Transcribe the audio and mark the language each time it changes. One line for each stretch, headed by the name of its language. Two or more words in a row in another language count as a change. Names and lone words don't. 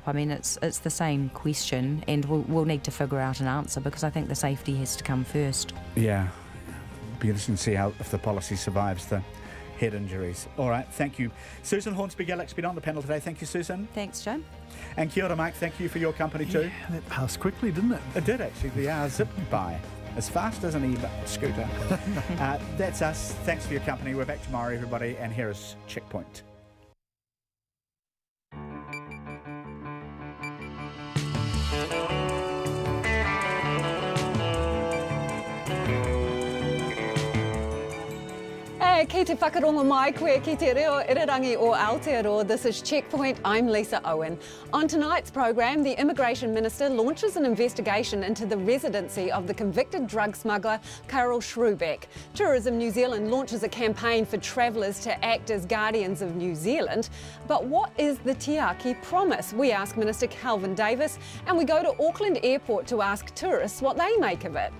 English: I mean, it's the same question, and we'll need to figure out an answer because I think the safety has to come first. Yeah. Be interesting to see if the policy survives the head injuries. All right, thank you. Susan Hornsby-Gallagher's been on the panel today. Thank you, Susan. Thanks, Joe. And
Māori: kia ora,
English: Mike. Thank you for your company too. Yeah, that passed quickly, didn't it? It did, actually. The hour zipped by as fast as an e-scooter. That's us. Thanks for your company. We're back tomorrow, everybody, and here is Checkpoint.
Māori: Ki te whakarongo mai koe ki te reo irirangi o Aotearoa.
English: This is Checkpoint. I'm Lisa Owen. On tonight's program, the Immigration Minister launches an investigation into the residency of the convicted drug smuggler Carol Schrubeck. Tourism New Zealand launches a campaign for travellers to act as guardians of New Zealand. But what is the Tiaki promise? We ask Minister Calvin Davis, and we go to Auckland Airport to ask tourists what they make of it.